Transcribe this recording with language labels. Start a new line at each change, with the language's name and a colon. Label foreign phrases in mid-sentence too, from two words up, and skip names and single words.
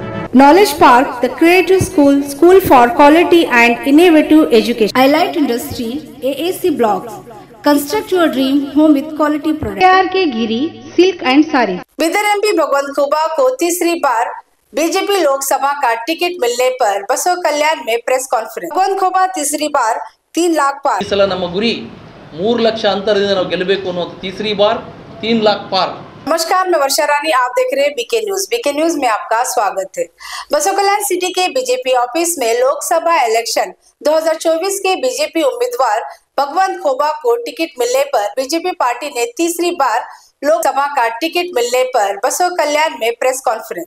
English: Knowledge Park, the creative school, school for quality and innovative education. Highlight Industry, AAC Blocks. Construct your dream home with quality products. KRK Giri, Silk and Sari.
Hindi: बिदर एमपी भगवंत खुबा को तीसरी बार बीजेपी लोकसभा का टिकट मिलने पर बसव कल्याण में
English: press conference.
Hindi: भगवंत खुबा तीसरी बार 3 लाख पार।
Kannada: ಈ ಸಲ ನಮ್ಮ ಗುರಿ 3 ಲಕ್ಷ ಅಂತರದಿಂದ ನಾವು ಗೆಲ್ಲಬೇಕು ಅನ್ನೋ
Hindi: तीसरी बार 3 लाख पार। नमस्कार, मैं वर्षा रानी, आप देख रहे हैं बीके न्यूज। बीके न्यूज में आपका स्वागत है। बसव कल्याण सिटी के बीजेपी ऑफिस में लोकसभा इलेक्शन 2024 के बीजेपी उम्मीदवार भगवंत खुबा को टिकट मिलने पर बीजेपी पार्टी ने तीसरी बार लोकसभा का टिकट मिलने पर बसव कल्याण में
English: press conference.